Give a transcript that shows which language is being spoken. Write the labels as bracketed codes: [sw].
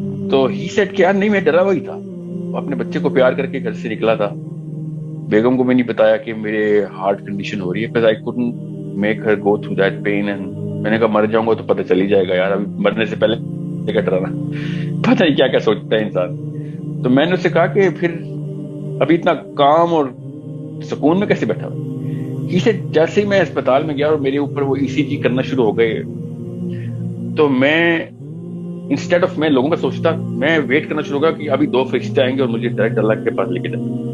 [ur] تو ہی سیٹ کہ یار نہیں، میں ڈرا ہوا ہی تھا. اپنے بچے کو پیار کر کے گھر سے نکلا تھا. بیگم کو میں نہیں بتایا کہ میرے ہارٹ کنڈیشن ہو رہی ہے. [en] because I couldn't make her go through that pain. [ur] and میں نے کہا مر جاؤں گا تو پتہ چل ہی جائے گا یار. ابھی مرنے سے پہلے کا ڈرانا، پتہ نہیں کیا کیا سوچتا ہے انسان. تو میں نے اسے کہا کہ پھر ابھی اتنا کام اور سکون میں کیسے بیٹھا ہوا. اسے جیسے ہی میں اسپتال میں گیا اور میرے اوپر وہ ECG کرنا شروع ہو گئے، تو میں انسٹیڈ آف میں لوگوں کا سوچتا، میں ویٹ کرنا شروع ہو گیا کہ ابھی 2 فرشتے آئیں گے اور مجھے ڈائریکٹ اللہ کے پاس لے کے جائیں.